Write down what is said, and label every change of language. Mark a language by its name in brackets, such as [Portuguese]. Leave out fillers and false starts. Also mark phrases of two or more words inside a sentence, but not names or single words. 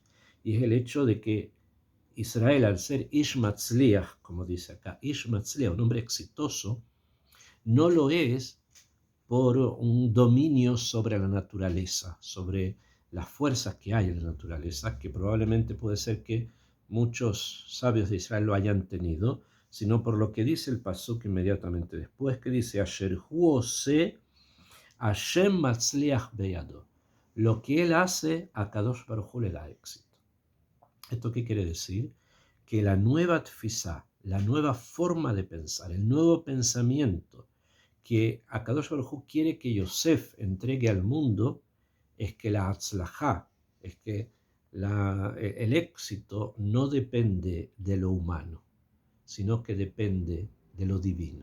[Spanish] Y es el hecho de que Israel, al ser [Hebrew] איש מצליח, [Spanish] como dice acá, [Hebrew] איש מצליח, [Spanish] un hombre exitoso, no lo es por un dominio sobre la naturaleza, sobre las fuerzas que hay en la naturaleza, que probablemente puede ser que muchos sabios de Israel lo hayan tenido, sino por lo que dice el pasuk inmediatamente después, que dice, [Hebrew] אשר הוא עושה השם מצליח בידו. [Spanish] Lo que él hace, a [Hebrew] קדוש ברוך הוא [Spanish] le da éxito. ¿Esto qué quiere decir? Que la nueva tfisá, la nueva forma de pensar, el nuevo pensamiento que [Hebrew] הקדוש ברוך הוא [Spanish] quiere que Yosef entregue al mundo, es que la atzlajá, es que el éxito no depende de lo humano, sino que depende de lo divino.